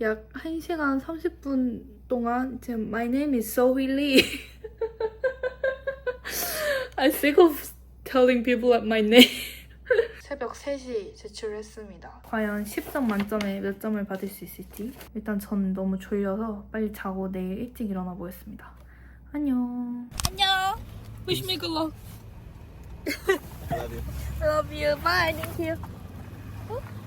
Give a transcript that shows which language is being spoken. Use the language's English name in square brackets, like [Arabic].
[Korean] 약 1시간 30분 동안 지금 [English] My name is Sohee Lee. I'm sick of telling people my name. [Korean] 새벽 3시 제출했습니다. 과연 10점 만점에 몇 점을 받을 수 있을지. 일단 저는 너무 졸려서 빨리 자고 내일 일찍 일어나 보겠습니다. 안녕. 안녕. [English] Wish me good luck. I love you. Love you. Bye. Thank you.